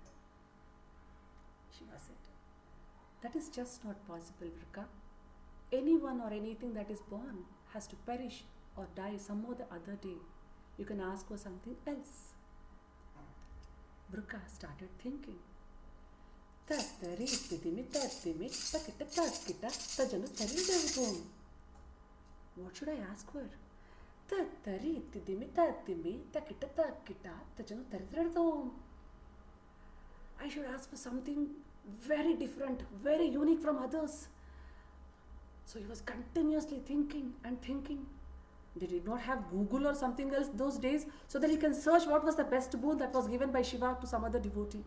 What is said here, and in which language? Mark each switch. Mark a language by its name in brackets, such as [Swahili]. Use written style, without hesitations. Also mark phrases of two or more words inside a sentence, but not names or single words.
[English] Shiva said, "That is just not possible, Vrika. Anyone or anything that is born has to perish or die some or the other day. You can ask for something else." Vrika started thinking. Tattari ittidimi tattimi takita tatkita tajanu taridavum. What should I ask for? Tattari ittidimi tattimi takita tatkita tajanu taridavum. I should ask for something very different, very unique from others. So he was continuously thinking and thinking. They did not have Google or something else those days, so that he can search what was the best boon that was given by Shiva to some other devotee.